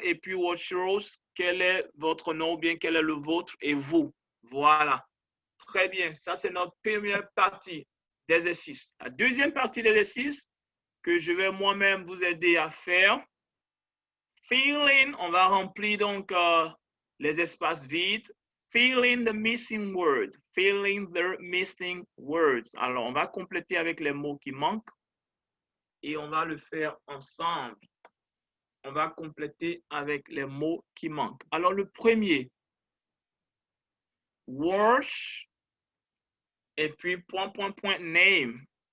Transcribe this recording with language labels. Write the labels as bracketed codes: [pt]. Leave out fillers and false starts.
[fr] Et puis, [en] what's yours, [fr] quel est votre nom, ou bien quel est le vôtre, et vous. Voilà. Très bien. Ça, c'est notre première partie d'exercice. La deuxième partie d'exercice que je vais moi-même vous aider à faire. Fill in, on va remplir donc les espaces vides. [en] Fill in the missing word. Fill in the missing words. [fr] Alors, on va compléter avec les mots qui manquent et on va le faire ensemble. On va compléter avec les mots qui manquent. Alors, le premier, wash, et puis point, point, point, name.